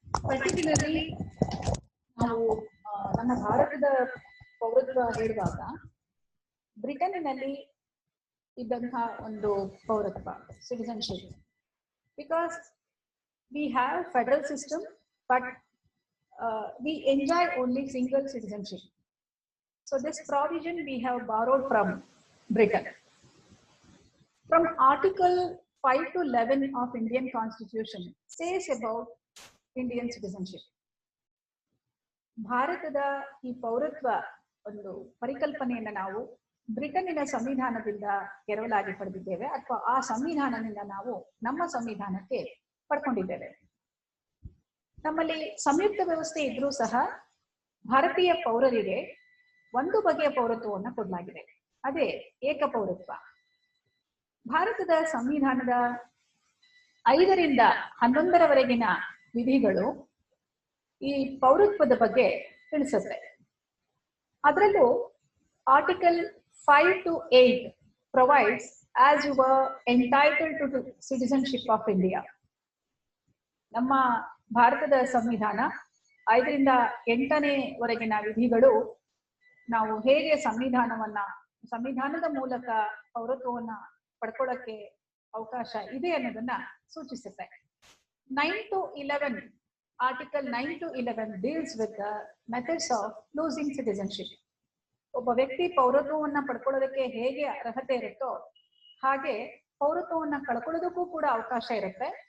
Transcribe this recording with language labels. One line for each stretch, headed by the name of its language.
English: Particularly,
Kannada: ನಾವು ನಮ್ಮ ಭಾರತದ ಪೌರತ್ವ ಹೇಳುವಾಗ ಬ್ರಿಟನ್ನಲ್ಲಿ ಇದ್ದಂತಹ ಒಂದು ಪೌರತ್ವ citizenship,
English: Because we have federal system but we enjoy only single citizenship. So this provision we have borrowed from Britain. From Article 5 to 11 of Indian Constitution says about Indian citizenship.
Kannada: ಭಾರತದ ಈ ಪೌರತ್ವ ಒಂದು ಪರಿಕಲ್ಪನೆಯನ್ನು ನಾವು ಬ್ರಿಟನ್ನಿನ ಸಂವಿಧಾನದಿಂದ ಎರವಲಾಗಿ ಪಡೆದಿದ್ದೇವೆ, ಅಥವಾ ಆ ಸಂವಿಧಾನದಿಂದ ನಾವು ನಮ್ಮ ಸಂವಿಧಾನಕ್ಕೆ ಪಡ್ಕೊಂಡಿದ್ದೇವೆ. ನಮ್ಮಲ್ಲಿ ಸಂಯುಕ್ತ ವ್ಯವಸ್ಥೆ ಇದ್ರೂ ಸಹ ಭಾರತೀಯ ಪೌರರಿಗೆ ಒಂದು ಬಗೆಯ ಪೌರತ್ವವನ್ನು ಕೊಡಲಾಗಿದೆ, ಅದೇ ಏಕಪೌರತ್ವ. ಭಾರತದ ಸಂವಿಧಾನದ 5ರಿಂದ 11ರವರೆಗಿನ ವಿಧಿಗಳು ಈ ಪೌರತ್ವದ ಬಗ್ಗೆ ತಿಳಿಸುತ್ತೆ. ಅದರಲ್ಲೂ article
English: 5 to 8 provides as you were entitled to citizenship of India.
Kannada: ನಮ್ಮ ಭಾರತದ ಸಂವಿಧಾನ 5ರಿಂದ 8ನೇವರೆಗಿನ ವಿಧಿಗಳು ನಾವು ಹೇಗೆ ಸಂವಿಧಾನದ ಮೂಲಕ ಪೌರತ್ವವನ್ನ ಪಡ್ಕೊಳ್ಳಕ್ಕೆ ಅವಕಾಶ ಇದೆ ಅನ್ನೋದನ್ನ ಸೂಚಿಸುತ್ತೆ.
English: 9 to 11 article 9 to 11 deals with the methods of losing citizenship.
Kannada: ಒಬ್ಬ ವ್ಯಕ್ತಿ ಪೌರತ್ವವನ್ನ ಪಡ್ಕೊಳ್ಳೋದಕ್ಕೆ ಹೇಗೆ ಅರ್ಹತೆ ಇರುತ್ತೋ ಹಾಗೆ ಪೌರತ್ವವನ್ನ ಕಳ್ಕೊಳ್ಳೋದಕ್ಕೂ ಕೂಡ ಅವಕಾಶ ಇರುತ್ತೆ.